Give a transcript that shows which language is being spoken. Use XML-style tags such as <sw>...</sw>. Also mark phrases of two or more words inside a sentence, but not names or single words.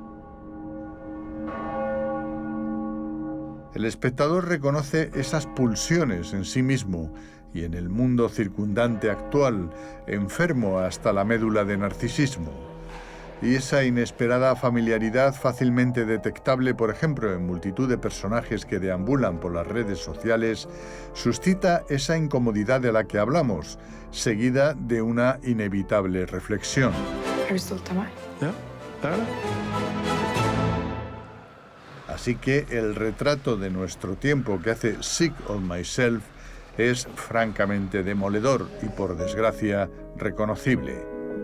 <es>El espectador reconoce esas pulsiones en sí mismo y en el mundo circundante actual, enfermo hasta la médula de narcisismo. Y esa inesperada familiaridad fácilmente detectable, por ejemplo, en multitud de personajes que deambulan por las redes sociales, suscita esa incomodidad de la que hablamos, seguida de una inevitable reflexión.</es> <no>Er du stolt av meg? Ja, det det.</no> <es>Así que el retrato de nuestro tiempo que hace Sick of Myself es francamente demoledor y, por desgracia, reconocible.</es>